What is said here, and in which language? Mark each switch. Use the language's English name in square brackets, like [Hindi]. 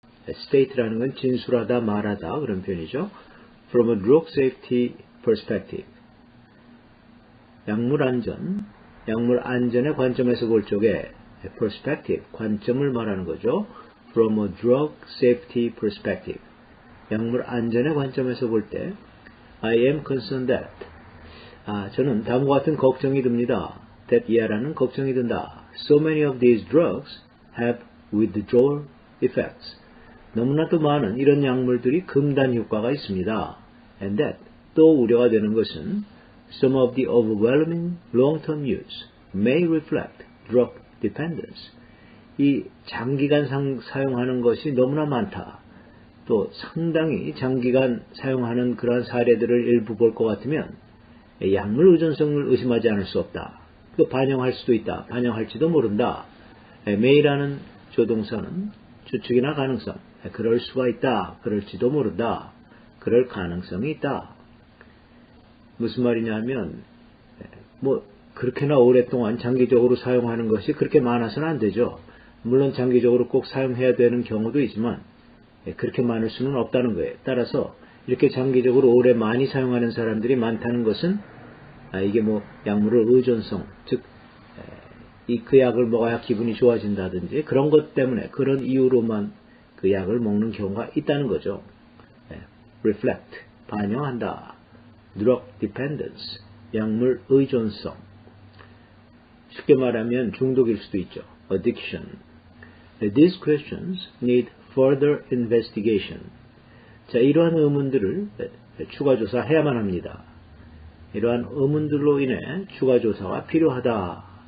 [Korean] state라는 건 진술하다, 말하다 그런 표현이죠. [English] From a drug safety perspective, [Korean] 약물 안전의 관점에서 볼 적에 perspective, 관점을 말하는 거죠. [English] From a drug safety perspective, [Korean] 약물 안전의 관점에서 볼 때 [English] I am concerned that, [Korean] 저는 다음과 같은 걱정이 듭니다. [English] that [Korean] 이하라는 걱정이 든다. [English] So many of these drugs have withdrawal effects. [Korean] 너무나도 많은 이런 약물들이 금단 효과가 있습니다. [English] And that [Korean] 또 우려가 되는 것은 [English] some of the overwhelming long-term use may reflect drug dependence. [Korean] 이 장기간 사용하는 것이 너무나 많다. 또 상당히 장기간 사용하는 그러한 사례들을 일부 볼 것 같으면 약물 의존성을 의심하지 않을 수 없다. 또 반영할 수도 있다. 반영할지도 모른다. may라는 조동사는 추측이나 가능성. 그럴 수가 있다. 그럴지도 모른다. 그럴 가능성이 있다. 무슨 말이냐면 그렇게나 오랫동안 장기적으로 사용하는 것이 그렇게 많아서는 안 되죠. 물론 장기적으로 꼭 사용해야 되는 경우도 있지만 그렇게 많을 수는 없다는 거예요. 따라서 이렇게 장기적으로 오래 많이 사용하는 사람들이 많다는 것은 이게 약물의 의존성, 즉 그 약을 먹어야 기분이 좋아진다든지 그런 것 때문에 그런 이유로만 그 약을 먹는 경우가 있다는 거죠. reflect, 반영한다. drug dependence, 약물 의존성. 쉽게 말하면 중독일 수도 있죠. [English] addiction. These questions need further investigation. [Korean] 자, 이러한 의문들을 추가 조사해야만 합니다. 이러한 의문들로 인해 추가 조사가 필요하다.